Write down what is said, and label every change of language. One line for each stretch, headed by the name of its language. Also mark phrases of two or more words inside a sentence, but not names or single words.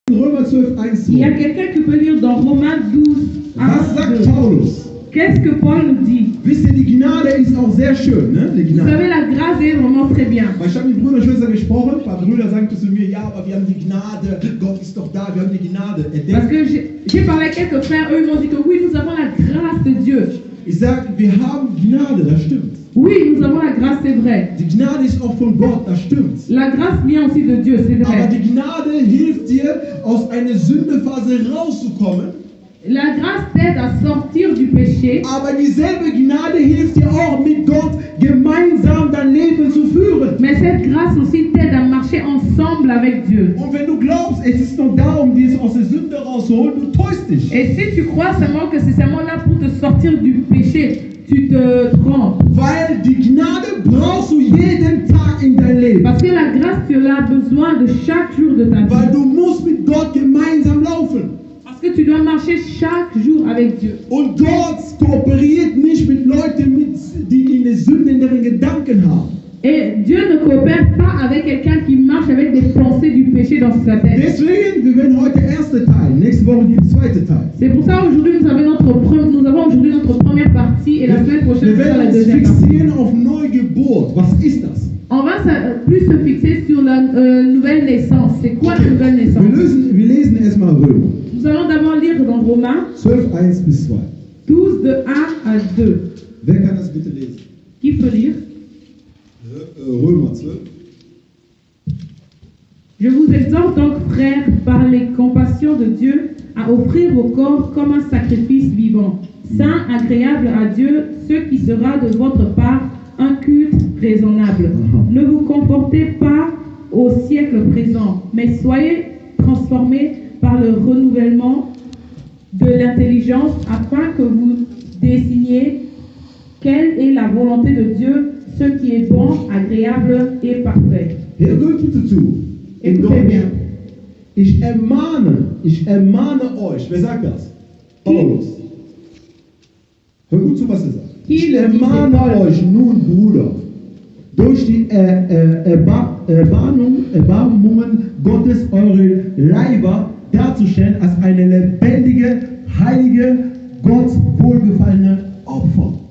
German: Römer 12, 1,
French: Il y a quelqu'un qui peut lire dans Romains 12, 1,
German: Was sagt 2. Paulus?
French: Qu'est-ce que Paul nous dit?
German: Wisst ihr, die Gnade ist auch sehr schön, ne? Die
French: Vous savez,
German: Gnade.
French: la grâce est vraiment très bien.
German: Weil ich habe mit Brüdern und Schwestern gesprochen, ein paar Brüder sagten zu mir, ja, aber wir haben die Gnade, Gott ist doch da, wir haben die Gnade.
French: Parce que j'ai parlé à quelques frères, eux ils m'ont dit que oui, nous avons la grâce de Dieu.
German: Ich sage, wir haben Gnade, das stimmt.
French: Oui, nous avons la grâce, c'est vrai.
German: Die Gnade ist auch von Gott, das stimmt.
French: La grâce vient aussi de Dieu, c'est
German: Aber
French: vrai.
German: die Gnade hilft dir, aus einer Sündephase rauszukommen.
French: La grâce t'aide à sortir du péché,
German: Aber dieselbe Gnade hilft dir auch, mit Gott gemeinsam dein Leben zu führen.
French: mais cette grâce aussi t'aide à marcher ensemble avec Dieu.
German: Und wenn du glaubst, es ist noch da, um dich aus der Sünde rauszuholen, du täuschst dich.
French: Et si tu crois seulement que c'est seulement là pour te sortir du péché, tu te trompes.
German: Weil die Gnade brauchst du jeden Tag in dein Leben.
French: Parce que la grâce, tu l'as besoin de chaque jour de ta
German: Weil
French: vie.
German: du musst mit Gott gemeinsam laufen.
French: Parce que tu dois marcher chaque jour avec Dieu.
German: Und Gott kooperiert nicht mit Leuten, die eine Sünde in ihren Gedanken haben.
French: Et Dieu ne coopère pas avec quelqu'un qui marche avec des pensées du péché dans sa tête.
German: Deswegen, wir werden heute erste Teil, nächste Woche die zweite Teil.
French: C'est pour ça aujourd'hui nous avons aujourd'hui notre première partie et la semaine prochaine
German: Wir
French: ce sera
German: werden
French: la
German: uns
French: deuxième partie.
German: fixieren auf Neugeburt. Was ist das?
French: On va plus se fixer sur la nouvelle naissance. C'est quoi la nouvelle naissance?
German: Wir lesen erstmal Römer.
French: Nous allons d'abord lire dans Romains
German: 12, 1 bis 2.
French: 12 de 1 à 2.
German: Wer kann das bitte lesen?
French: Qui peut lire?
German: Römer 12.
French: Je vous exhorte donc, frères, par les compassions de Dieu, à offrir vos corps comme un sacrifice vivant, saint, agréable à Dieu, ce qui sera de votre part un culte raisonnable. Ne vous confortez pas au siècle présent, mais soyez transformés par le renouvellement de l'intelligence afin que vous désigniez quelle est la volonté de Dieu, ce qui est bon, agréable et parfait.
German: Hör gut bitte zu. In
French: Écoutez
German: Deutsch.
French: bien.
German: Ich ermahne euch. Wer sagt das? Paulus. Hör gut zu, was er sagt. Ich ermahne euch nun, Bruder, durch die Erbarmungen Gottes eure Leiber darzustellen als eine lebendige, heilige, Gott wohlgefallene Opfer.